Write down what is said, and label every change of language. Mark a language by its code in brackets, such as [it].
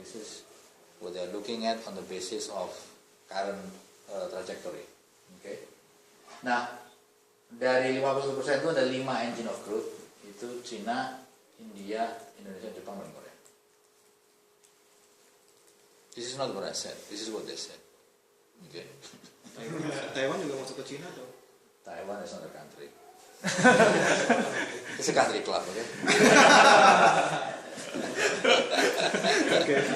[en] This is what they are looking at on the basis of current trajectory. Okay. [id] Nah, dari 50% itu ada 5 [en] engine of growth, [id] itu Cina, India, Indonesia, Jepang, dan Korea. [en] This is not what I said, this is what they said. Okay. [id] Taiwan juga masuk ke Cina tuh. [en] Taiwan is not a country. It's a country club, okay? Oke.